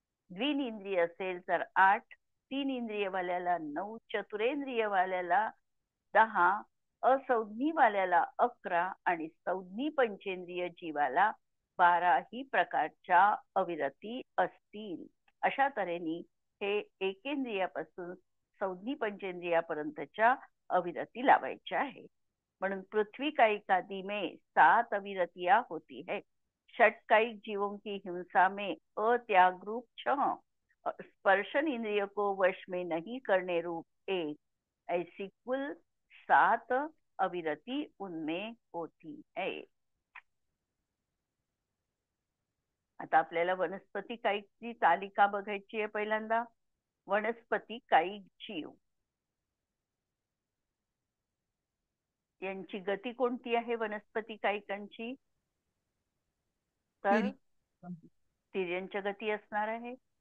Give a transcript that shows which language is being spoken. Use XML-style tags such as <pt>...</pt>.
<mr>द्विनिंद्रिय असेल तर 8, 3 इंद्रियवाल्याला 9, चतुरेंद्रियवाल्याला 10, असंज्ञीवाल्याला 11 आणि संज्ञी पंचेंद्रिय जीवाला 12 ही प्रकारच्या अविरती असतील. अशा तऱ्हेने हे एकेंद्रियापासून संज्ञी पंचेंद्रियापर्यंतच्या अविरती लावायच्या आहे. म्हणून</mr> <hi>पृथ्वी कायिकादि में 7 अविरतियां होती है. षटकायिक जीवों की हिंसा में अत्याग रूप 6, स्पर्शन इंद्रिय को वश में नहीं करने रूप 1, ऐसी कुल 7 अविरती उनमें होती है.</hi> <mr>आता आपल्याला वनस्पती कायिकची तालिका बघायची आहे. पहिल्यांदा वनस्पती कायिक जीव यांची गती कोणती आहे? वनस्पती कायिकांची तर तिर्यंच्या गती असणार आहे.</mr>